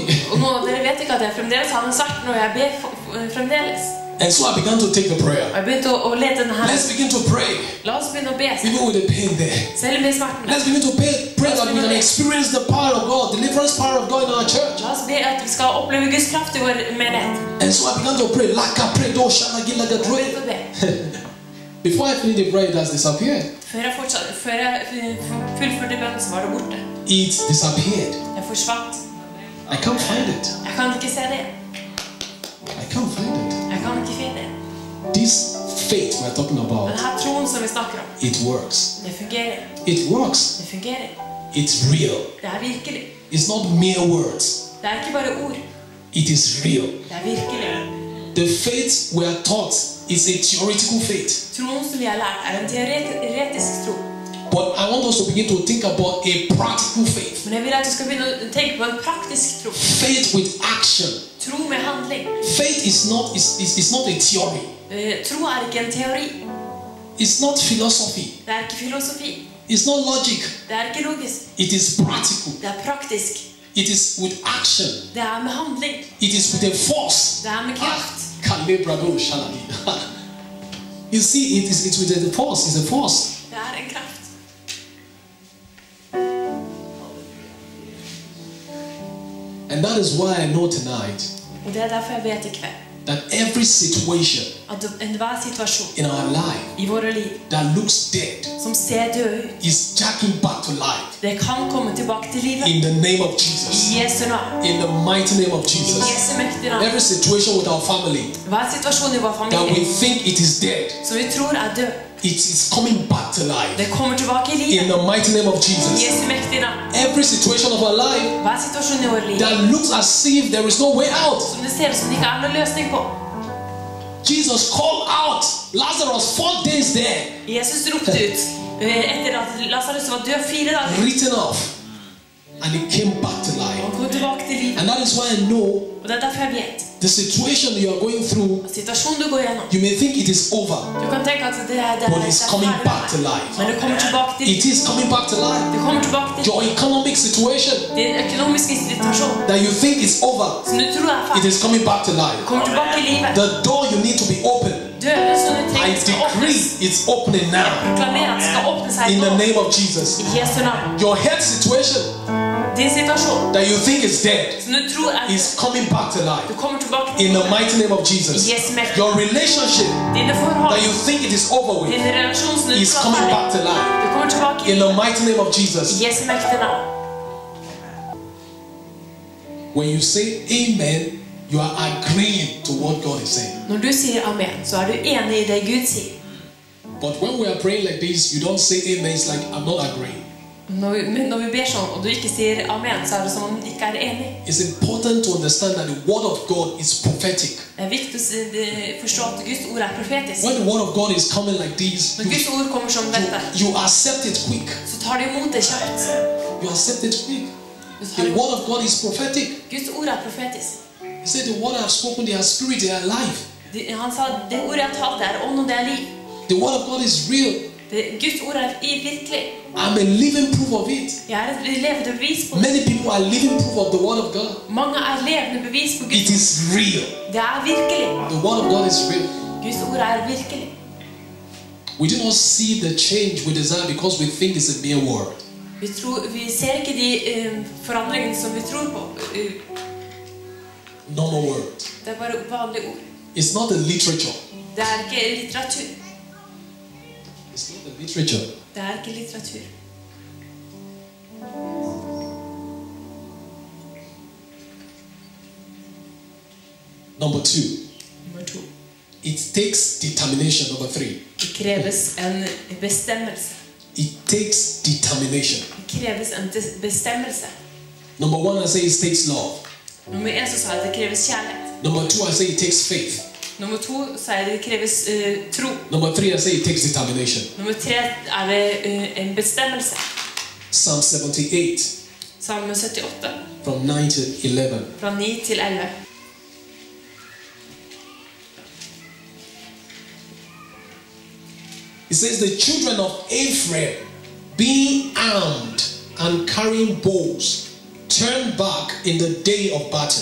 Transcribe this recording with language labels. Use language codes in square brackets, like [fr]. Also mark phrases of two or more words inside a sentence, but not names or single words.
[no] Og nå, dere vet ikke at jeg fremdeles har den smerten når jeg ber fremdeles. [en] And so I began to take the prayer. [no] Og jeg begynte å lete den her. [en] Let's begin to pray, [no] La oss begynne å be. [en] even with the pain there. [no] Selv med smerten. [en] Let's begin to pray that we can experience the power of God, deliverance power of God in our church. [no] La oss be at vi skal oppleve Guds kraft i vår menighet. [en] And so I began to pray. Laka pray, do shana gila [no] Og begynte å be. [en] Before I finished the prayer, it has disappeared. [no] Før jeg fullførte bønnen, så var det borte. [en] It disappeared. [no] Jeg forsvant. [en] I can't find it. [no] Jeg kan ikke se det. [en] I can't find it. [no] Jeg kan ikke finne det. [en] This faith we're talking about, [no] Den her troen som vi snakker om, [en] it works. [no] det fungerer. [en] It works. [no] Det fungerer. [en] It's real. [no] Det er virkelig. [en] It's not mere words. [no] Det er ikke bare ord. [en] It is real. [no] Det er virkelig. [en] The faith we are taught is a theoretical faith. [no] Troen som vi har lært er en teoretisk tro. [en] But I want us to begin to think about a practical faith. [no] Men jeg vil at du skal begynne å tenke på en praktisk tro. [en] Faith with action. [no] Tro med handling. [en] Faith is not a theory. [no] Tro er ikke en teori. [en] It's not philosophy. [no] Det er ikke filosofi. [en] It's not logic. [no] Det er ikke logisk. [en] It is practical. [no] Det er praktisk. [en] It is with action. [no] Det er med handling. [en] It is with a force. [no] Det er med kraft. [en] You see, it's with a force. It's a force. [no] Det er en kraft. [en] And that is why I know tonight [no] Og det er derfor jeg vet i kveld [en] that every situation [no] at enhver situasjon [en] in our life [no] i våre liv [en] that looks dead [no] som ser død ut, [en] is jacking back to life [no] det kan komme tilbake til livet. [en] in the name of Jesus. [no] I Jesu navn. [en] In the mighty name of [no] I [en] Jesus. [no] Jesu mektige navn. [en] Every situation with our family [no] Hver situasjon i vår [en] that we [no] familie [en] think it is dead, [no] som vi tror er død, [en] it is coming back to life [no] det kommer tilbake i [en] in [no] livet. [en] the mighty name of [no] I [en] Jesus. [no] Jesu mektige navn. [en] Every situation of our life [no] Hver situasjon i vårt liv [en] that looks as if there is no way out. [no] som det ser ut som det ikke er noen løsning på. [en] Jesus called out Lazarus 4 days there, [no] Jesus ropte ut etter at Lazarus var død 4 dager. [en] written off. and it came back to life. [no] Han kom tilbake til livet. [en] And that is why I know [no] Og det er derfor jeg vet. [en] the situation you are going through, [no] Situasjonen du går gjennom. [en] you may think it is over, [no] Du kan tenke at det er [en] but it's coming back to life. [no] Men det kommer tilbake til [en] It is coming back to life. [no] Det kommer tilbake til [en] Your economic situation [no] din økonomiske situasjon. [en] that you think is over, [no] Som du tror er [en] it [no] ferdig. [en] is coming back to life. [no] Kommer tilbake til livet. [en] The door you need to be open, [no] Døren som du [en] I [no] trenger skal åpnes. [en] decree it's opening now. [no] Proklamer at det skal åpne seg [en] In the [no] nå. [en] name of Jesus. [no] I Jesu navn. [en] Your health situation [no] Din situasjon [en] that you think is dead [no] som du tror er [en] is coming back to [no] Du [en] life. [no] kommer tilbake til [en] In the [no] livet. [en] mighty name of Jesus. Yes, ma'am. Your relationship [no] Dine forhold. [en] that you think it is over [no] Din [en] with [no] relasjon som du [en] is [no] tror er [en] coming back [no] ferdig. [en] to life. [no] Du kommer tilbake [en] In the mighty name of [no] I [en] Jesus. [no] Jesu mektige navn. [en] When you say amen, you are agreeing to what God is saying. [no] Når du sier amen, så er du enig i det Gud sier. [en] But when we are praying like this, you don't say amen. It's like I'm not agreeing. [no] Men når vi ber sånn, og du ikke sier amen, så er det som om du ikke er enig. [en] It's important to understand that the word of God is prophetic. [no] Det er viktig å forstå at Guds ord er profetisk. [en] When the word of God is coming like this, [no] Når Guds ord kommer som dette, [en] you accept it quick. [no] så tar du imot det kjapt. [en] You accept it quick. [no] Du tar [en] The [no] imot. [en] word of God is prophetic. [no] Guds ord er profetisk. [en] He said the word I have spoken, they are spirit, they are life. [no] Han sa, det ordet jeg har talt, det er ånd og det er liv. [en] The word of God is real. [no] Guds ord er virkelig. [en] I'm a living proof of it. [no] Jeg er et levende bevis på det. [en] Many people are living proof of the word of God. [no] Mange er levende bevis på [en] It [no] Guds [en] is real. [no] Det er virkelig. [en] The word of God is real. [no] Guds ord er virkelig. [en] We do not see the change we desire because we think it's a mere word. [no] Vi ser ikke de forandringene som vi tror på. [en] Normal word. [no] Det er bare vanlige ord. [en] It's not a literature. [no] Det er ikke litteratur. [en] It's not a literature. [no] Det er ikke litteratur. [en] Number 2. [no] Nummer 2. [en] It takes determination. Number 3. [no] Det kreves en bestemmelse. [en] It takes determination. [no] Det kreves en bestemmelse. [en] Number 1, I say it takes love. [no] Nummer 1 så sa jeg det kreves kjærlighet. [en] Number 2, I say it takes faith. [no] Nummer 2 sa jeg det kreves tro. [en] Number 3, I say it takes determination. [no] Nummer 3 er det en bestemmelse. [en] Psalm 78, [no] Salme 78, [en] from 9 to 11. [no] fra 9 til 11. [en] It says, the children of Ephraim, being armed and carrying bows, turned back in the day of battle.